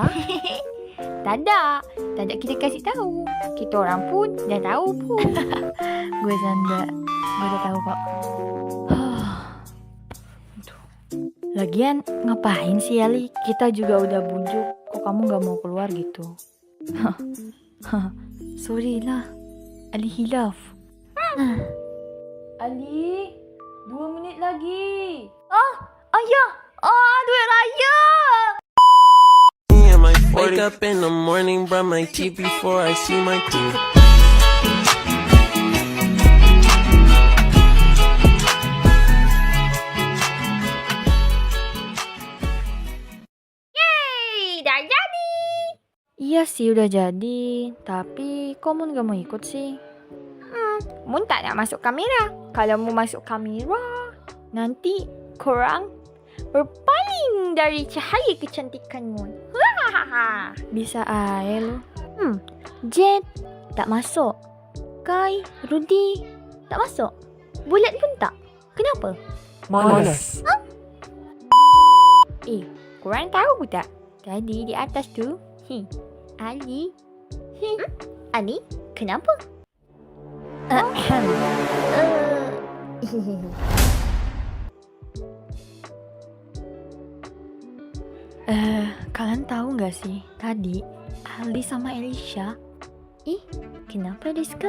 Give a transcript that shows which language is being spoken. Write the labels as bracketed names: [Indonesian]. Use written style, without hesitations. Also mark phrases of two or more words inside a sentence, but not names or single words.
[Malay] Tak ada kita kasih tahu. Kita orang pun dah tahu pun. [Indonesian] Gue dah tahu kok. Lagian ngapain sih Ali? Kita juga udah bujuk. Kok kamu gak mau keluar gitu? [Malay] Sorry lah. Ali hilaf. [Indonesian] Ali, 2 menit lagi. [Malay] Ayah. Duit raya. [English] Wake up in the morning, brush my teeth before I see my teeth. [Malay] Yeay, dah jadi. [Indonesian] Iya sih udah jadi. Tapi kok Mun gak mau ikut sih? [Malay] Mun tak nak masuk kamera. Kalau mau masuk kamera, nanti korang berpaling dari cahaya kecantikan Mun. [Indonesian] Bisa aja lu. Jet [Malay] tak masuk. Kai, Rudy tak masuk. Bulat pun tak. Kenapa? Malas. Korang tahu tak? Tadi di atas tu, Ali. Ali, [Indonesian] kenapa? Kalian tahu gak sih? Tadi Ali sama Elisha. Kenapa Rizka?